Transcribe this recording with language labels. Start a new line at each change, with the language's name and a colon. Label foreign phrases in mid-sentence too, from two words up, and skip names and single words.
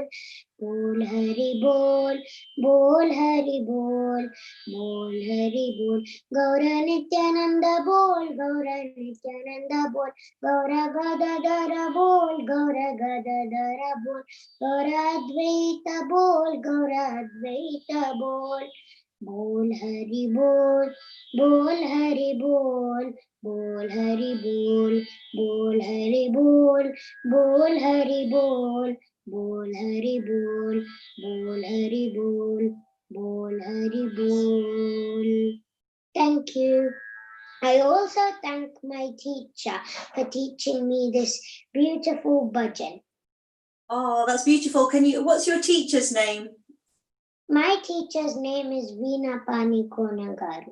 Bangla: বল হরি বল, বল হরি বল, বল হরি বল. গৌর নিত্যানন্দ বল, গৌর নিত্যানন্দ বল. গৌর গদাধর বল, গৌর গদাধর বল. গৌর অদ্বৈত বল, গৌর অদ্বৈত বল. বল হরি বল, বল হরি বল, বল হরি বল, বল হরি বল, বল হরি বল, বল হরি বল, বল হরি বল, বল হরি বল.
English: Thank you. I also thank my teacher for teaching me this beautiful bhajan. Oh, that's beautiful. What's your teacher's name? My teacher's name is Veena Pani Konagaru.